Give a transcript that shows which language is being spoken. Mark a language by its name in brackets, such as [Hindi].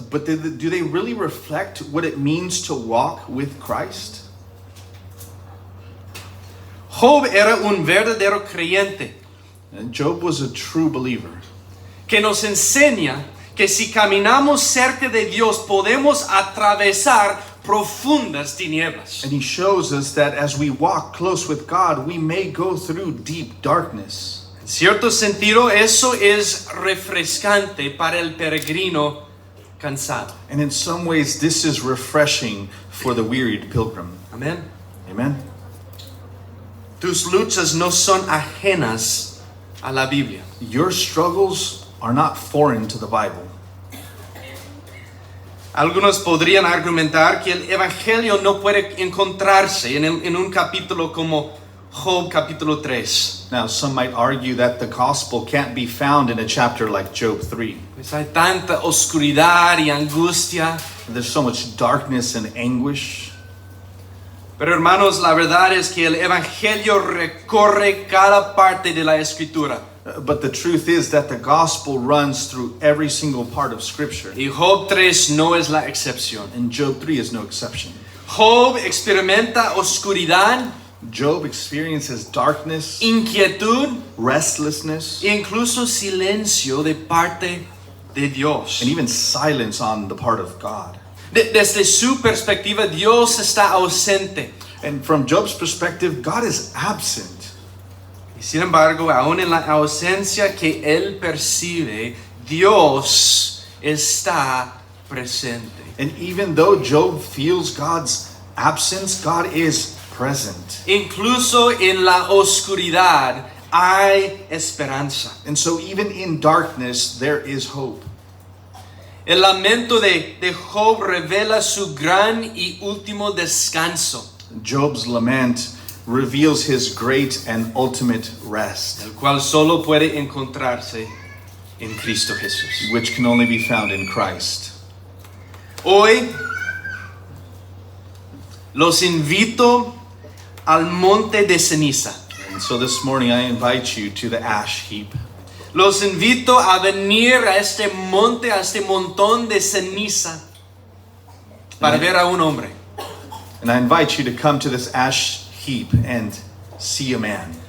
[English] But do they really reflect what it means to walk with Christ? [Spanish] Job era un verdadero creyente [English] And Job was a true believer. [Spanish] que nos enseña que si caminamos cerca de Dios podemos atravesar profundas tinieblas. [English] And he shows us that as we walk close with God, we may go through deep darkness. [Spanish] En cierto sentido, eso es refrescante para el peregrino cansado. [English] And in some ways, this is refreshing for the wearied pilgrim. [Spanish] Amén. [English] Amen? [Spanish] Tus luchas no son ajenas a la Biblia. [English] Your struggles are not foreign to the Bible. [Spanish] Algunos podrían argumentar que el Evangelio no puede encontrarse en un capítulo como Job capítulo 3. [English] Now, some might argue that the gospel can't be found in a chapter like Job 3. [Spanish] Pues hay tanta oscuridad y angustia. [English] There's so much darkness and anguish. [Spanish] Pero hermanos, la verdad es que el Evangelio recorre cada parte de la Escritura. [English] But the truth is that the gospel runs through every single part of Scripture. [Spanish] Y Job 3 no es la excepción. [English] And Job 3 is no exception. [Spanish] Job experimenta oscuridad, [English] Job experiences darkness, [Spanish] inquietud [English] restlessness, [Spanish] e incluso silencio de parte de Dios. [English] and even silence on the part of God. [Spanish] Desde su perspectiva, Dios está ausente. [English] And from Job's perspective, God is absent. [Spanish] Y sin embargo, aún en la ausencia que él percibe, Dios está presente. [English] And even though Job feels God's absence, God is present. [Spanish] Incluso en la oscuridad hay esperanza. [English] And so even in darkness, there is hope. [Spanish] El lamento de Job revela su gran y último descanso. [English] Job's lament reveals his great and ultimate rest, [Spanish] el cual solo puede encontrarse en Cristo Jesús. [English] which can only be found in Christ. [Spanish] Hoy los invito al monte de ceniza. [English] And so this morning I invite you to the ash heap. [Spanish] Los invito a venir a este monte, a este montón de ceniza, para ver a un hombre. [English] And I invite you to come to this ash heap and see a man,